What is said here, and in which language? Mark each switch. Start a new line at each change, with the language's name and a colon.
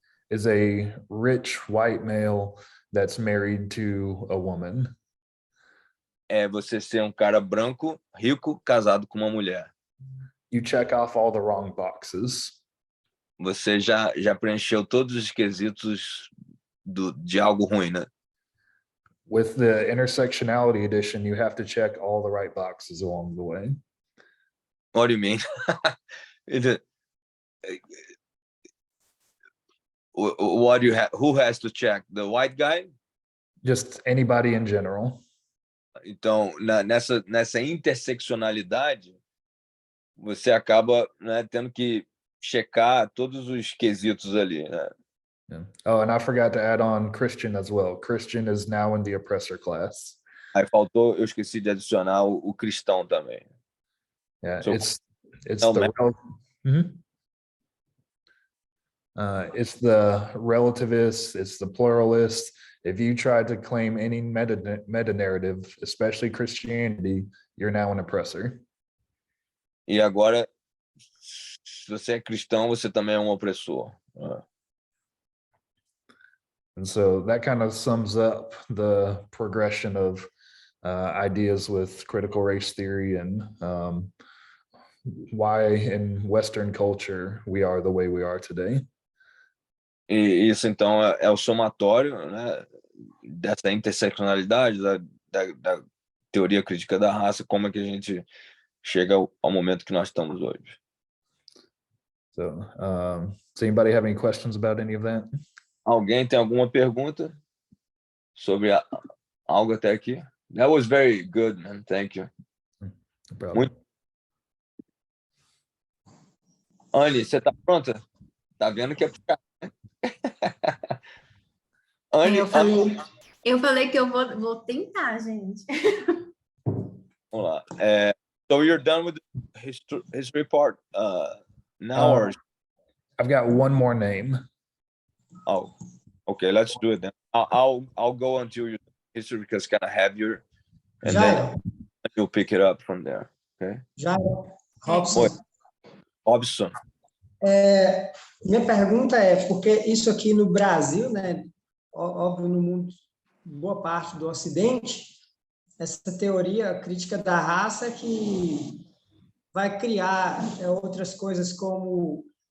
English: Is a rich white male that's married to a woman.
Portuguese: É você ser um cara branco, rico, casado com uma mulher.
English: You check off all the wrong boxes.
Portuguese: Você já preencheu todos os quesitos de algo ruim, né?
English: With the intersectionality edition, you have to check all the right boxes along the way. What do you mean? What do you have? Who has to check? The white guy? Just anybody in general.
Portuguese: Então, nessa interseccionalidade, você acaba, né, tendo que checar todos os quesitos ali, né?
English: Yeah. Oh, and I forgot to add on Christian as well. Christian is now in the oppressor class.
Portuguese: Aí eu esqueci de adicionar o cristão também.
English: Yeah, So, it's the it's the relativist, it's the pluralist. If you try to claim any meta narrative, especially Christianity, you're now an oppressor.
Portuguese: E agora, se você é cristão, você também é um opressor.
English: And so that kind of sums up the progression of ideas with critical race theory and why in Western culture we are the way we are today.
Portuguese: E isso, então, é o somatório, né, dessa interseccionalidade, da teoria crítica da raça, como é que a gente chega ao momento que nós estamos hoje.
English: So, does anybody have any questions about any of that?
Portuguese: Alguém tem alguma pergunta sobre algo até aqui?
English: That was very good, man. Thank you. No problem.
Portuguese: Anne, você tá pronta? Tá vendo que é puxado, né? Anne, eu falei que eu vou tentar, gente. vamos lá.
English: So you're done with the history part now, or? I've got one more name. Oh, okay. Let's do it then. I'll go until your history because it's kind of heavier, and then you'll pick it up from there. Okay. Jairo, Robson. Robson.
Portuguese: Minha pergunta é porque isso aqui no Brasil, né? Óbvio, no mundo, boa parte do Ocidente, essa teoria crítica da raça que vai criar outras coisas como